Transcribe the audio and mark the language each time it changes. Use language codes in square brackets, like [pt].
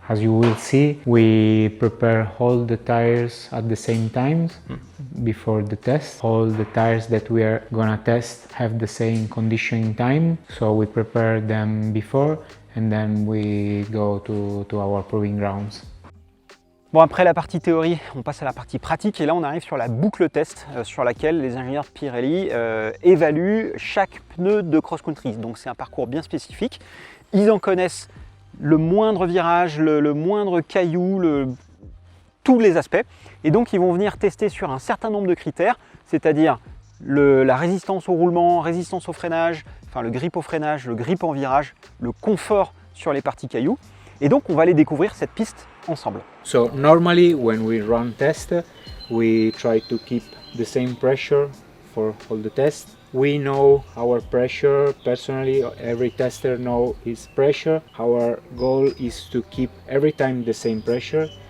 [en] As you will see, we prepare all the tires at the same time before the test. All the tires that we are gonna test have the same conditioning time, so we prepare them before and then we go to our proving grounds. [fr] Bon, après la partie théorie, on passe à la partie pratique et là on arrive sur la boucle test sur laquelle les ingénieurs de Pirelli évaluent chaque pneu de cross-country. Donc c'est un parcours bien spécifique. Ils en connaissent le moindre virage, le moindre caillou, tous les aspects. Et donc ils vont venir tester sur un certain nombre de critères, c'est-à-dire la résistance au roulement, résistance au freinage, enfin le grip au freinage, le grip en virage, le confort sur les parties cailloux. Et donc on va aller découvrir cette piste ensemble. [en] So normally when we run test, we try to keep the same pressure for all the tests. We know our pressure personally, every tester knows his pressure. Our goal is to keep every time the same pressure.